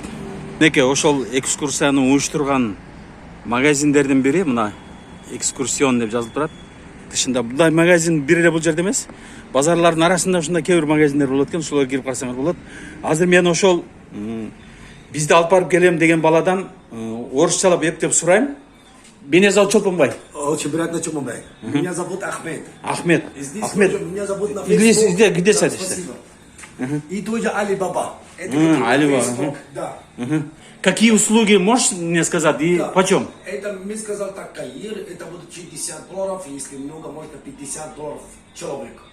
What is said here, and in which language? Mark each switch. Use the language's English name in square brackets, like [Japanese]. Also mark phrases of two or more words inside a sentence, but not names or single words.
[Kyrgyz] Неке ошол экскурсияны уюштурган магазиндердин бири мына экскурсион деп жазылып турат. Тышында мындай магазин бир эле бул жерде эмес. Базарлардын арасында ушундай кээ бир магазиндер болот экен, ошолорго кирип карасаңар болот. Азыр мен ошол бизди алып барып келем деген баладан орусчалап эптеп сурайм. [Russian] Меня зовут Чолпонбай. Очень приятно, Чолпонбай. Меня зовут Ахмед. Ахмед. Здесь Ахмед. тоже меня зовут на Facebook. Где садишься? Спасибо. И тоже Алибаба. Это Алибаба. Да. Какие услуги можешь мне сказать и Да. почем? Это мне сказал так, Каир, это будет $60, если много, можно $50 человек.